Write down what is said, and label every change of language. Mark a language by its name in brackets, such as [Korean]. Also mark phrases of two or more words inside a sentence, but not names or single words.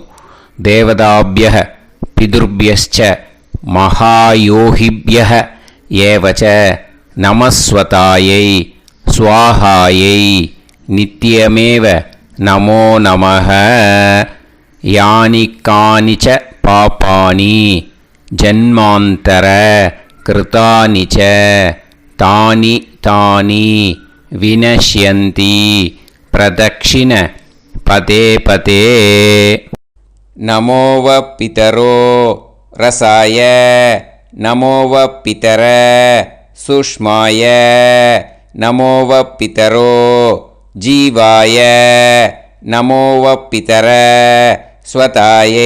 [Sanskrit] देवताभ्य पितृभ्यश्च महायोगिभ्य एवच नमःस्वधायै स्वाहायै नित्यमेव नमो नमः. यानि कानिच पापानि जन्मान्तर कृतानि च तानि तानि विनश्यन्ति प्रदक्षिण पते पते नमो वः पितरो रसाय नमो वः पितर सुष्माय नमो वः पितरो जीवाय नमो वः पितर स्वतायै